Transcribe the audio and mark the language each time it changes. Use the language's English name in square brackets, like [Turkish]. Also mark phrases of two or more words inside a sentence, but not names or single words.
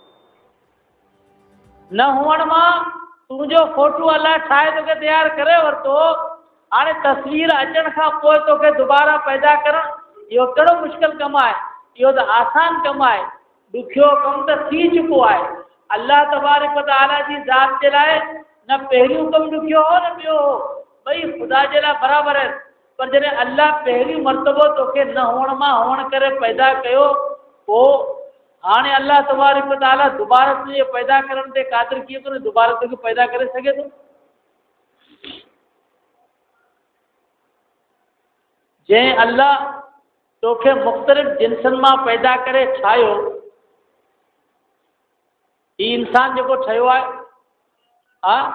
[Sindhi] न हुअण मां तुंहिंजो फोटू अल्लाह ठाहे तोखे तयारु करे वरितो, हाणे तस्वीर अचण खां पोइ तोखे दुबारा पैदा करणु, इहो कहिड़ो मुश्किल कमु आहे? इहो त आसान कमु आहे, ॾुखियो कमु त थी चुको आहे। [Arabic] الله تبارك و تعالى [Sindhi] जी ज़ात जे लाइ न पहिरियों कमु ॾुखियो हो न ॿियो हो, ॿई ख़ुदा जे लाइ बराबरि आहिनि। पर जॾहिं अल्लाह पहिरीं मर्तबो तोखे न हुअण मां हुअण करे पैदा कयो, पोइ हाणे [Arabic] الله تبارك و تعالى [Sindhi] दुबारा तुंहिंजे पैदा करण ते क़ादिर कीअं कोन्हे, दुबारा तोखे पैदा करे सघे थो। जंहिं अल्लाह तोखे मुख़्तलिफ़ जिन्सनि मां पैदा करे ठाहियो, ही इंसान जेको ठहियो आहे, हा,